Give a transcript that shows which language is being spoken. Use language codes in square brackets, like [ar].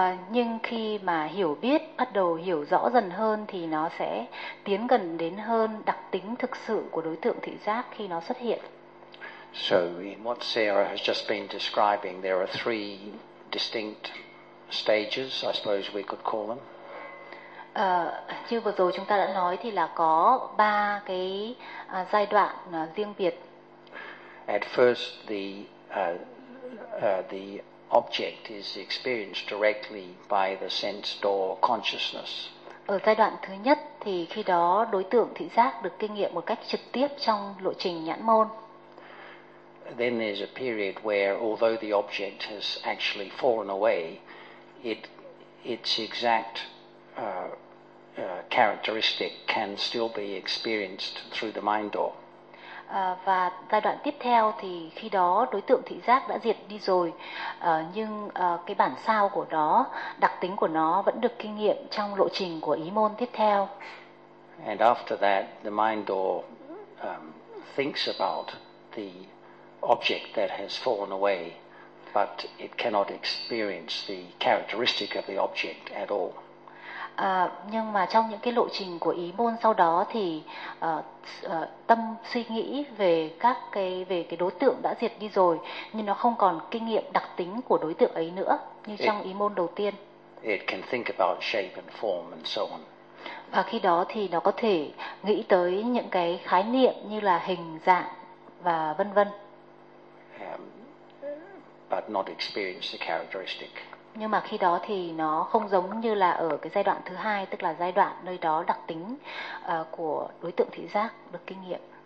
[vi] Nhưng khi mà hiểu biết bắt đầu hiểu rõ dần hơn thì nó sẽ tiến gần đến hơn đặc tính thực sự của đối tượng thị giác khi nó xuất hiện. [en] So in what Sarah has just been describing, there are three distinct stages, I suppose we could call them. [vi] Như vừa rồi chúng ta đã nói thì là có ba cái giai đoạn riêng biệt. [en] At first, the object is experienced directly by the sense door consciousness. [vi] Ở giai đoạn thứ nhất thì khi đó đối tượng thị giác được kinh nghiệm một cách trực tiếp trong lộ trình nhãn môn. [en] Then there's a period where, although the object has actually fallen away, its exact characteristic can still be experienced through the mind door. [vi] Và giai đoạn tiếp theo thì khi đó đối tượng thị giác đã diệt đi rồi, nhưng cái bản sao của nó, đặc tính của nó vẫn được kinh nghiệm trong lộ trình của ý môn tiếp theo. [en] And after that, the mind door thinks about the object that has fallen away, but it cannot experience the characteristic of the object at all. [vi] Nhưng mà trong những cái lộ trình của ý môn sau đó thì tâm suy nghĩ về các cái về cái đối tượng đã diệt đi rồi, nhưng nó không còn kinh nghiệm đặc tính của đối tượng ấy nữa như trong ý môn đầu tiên. [en] It can think about shape and form and so on. [vi] Và khi đó thì nó có thể nghĩ tới những cái khái niệm như là hình dạng và vân vân. [en] But not experience the characteristic. [vi] Nhưng mà khi đó thì nó không giống như là ở cái giai đoạn thứ hai, tức là giai đoạn nơi đó đặc tính của đối tượng thị giác được kinh nghiệm.